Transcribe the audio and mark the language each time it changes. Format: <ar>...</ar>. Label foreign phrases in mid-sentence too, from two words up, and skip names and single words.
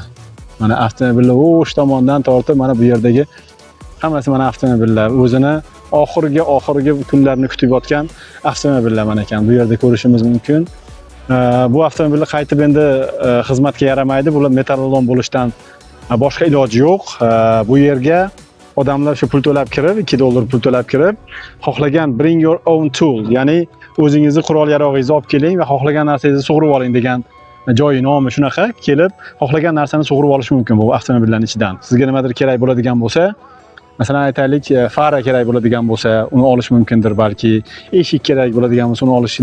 <uz>Mana avtomobillar o'sha tomondan tortib mana bu yerdagi hammasi mana avtomobillar o'zini oxirgi kunlarni kutib yotgan avtomobillar mana ekan. Bu yerda ko'rishimiz mumkin. Bu avtomobillar qaytib endi xizmatga yaramaydi. Bular metallolom bo'lishdan boshqa iloji yo'q. Bu yerga odamlar shu pul to'lab kirib, $2 pul to'lab kirib, xohlagan</uz> <en>bring your own tool,</en> <uz>ya'ni o'zingizni qurol yarog'ingizni olib keling va xohlagan narsangizni sug'urib oling degan joyi nomi shunaqa kelib, xohlagan narsani sug'urib olish mumkin bu avtomobillarning ichidan. Sizga nimadir kerak bo'ladigan bo'lsa, masalan aytaylik, fara kerak bo'ladigan bo'lsa, uni olish mumkindir balki, eshik kerak bo'ladigan bo'lsa, uni olish.</uz>